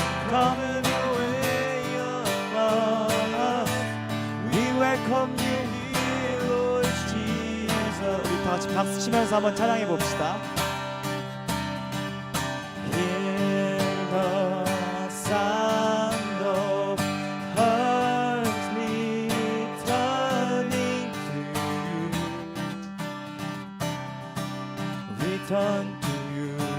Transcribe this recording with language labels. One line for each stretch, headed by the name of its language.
English: Come and your way among us. We welcome you here, Lord Jesus.
Korean: 우리 다 같이 박수 치면서 한번 찬양해 봅시다.
English: Hear the sound of hearts returning to you. Return to you.